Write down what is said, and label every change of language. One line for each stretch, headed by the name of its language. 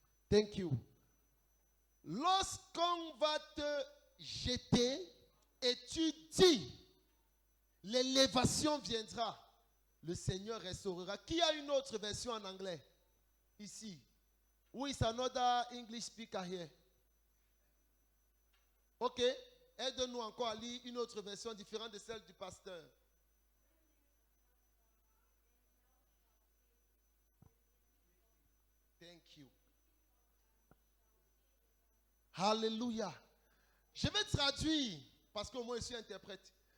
English: Thank you.
French: Lorsqu'on va te jeter et tu dis, l'élévation viendra. Le Seigneur restaurera. Qui a une autre version en anglais? Ici.
English: Who is another English speaker here? Ok.
French: Aide-nous encore à lire une autre version différente de celle du pasteur.
English: Thank you.
French: Alléluia. Je vais traduire parce que moi je suis interprète.